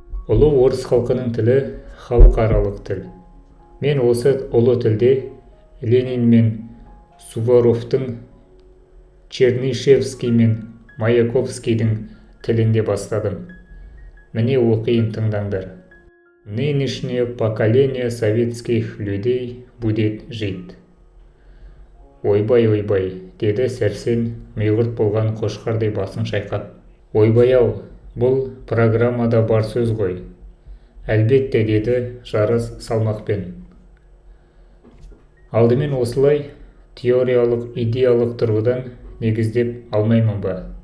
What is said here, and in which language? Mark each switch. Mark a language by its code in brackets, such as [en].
[kk] Ұлы орыс халқының тілі халықаралық тіл. Мен осы ұлы тілде Ленин мен Суворовтың, Чернышевский мен Маяковскийдің тілінде бастадым. Міне оқиын, тыңдаңдар. [ru] Нынешнее поколение советских людей будет жить. [kk] Ойбай, деді Сәрсен миғырт болған қошқардай басын шайқап. Ойбай-ау, бұл программада бар сөз ғой. Әлбетте, деді Жарас салмақпен. Алдымен осылай теориялық, идеялық тұрғыдан негіздеп алмаймын ба?